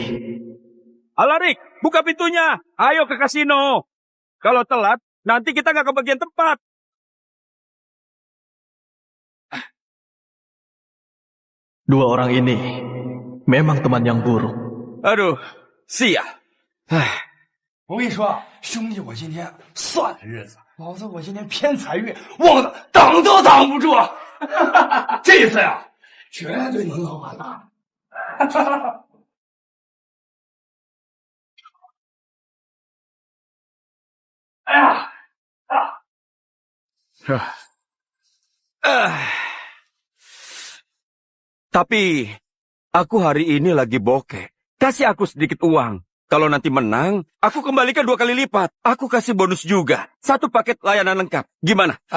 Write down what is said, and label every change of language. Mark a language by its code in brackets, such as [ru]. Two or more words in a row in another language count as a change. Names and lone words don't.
[id] Alarik, buka pintunya. Ayo ke kasino. Kalau telat, nanti kita nggak kebagian tempat. Dua orang ini memang teman yang buruk. Aduh, sial. [zh] 我跟你说，兄弟，我今天算了日子，老子我今天偏财运旺的挡都挡不住，这次呀，绝对能捞完了。哎呀， [id] Tapi, aku hari ini lagi bokeh. Kasih aku sedikit uang. Kalau nanti menang, aku kembalikan 2 kali lipat. Aku kasih bonus juga. 1 paket layanan lengkap. Gimana?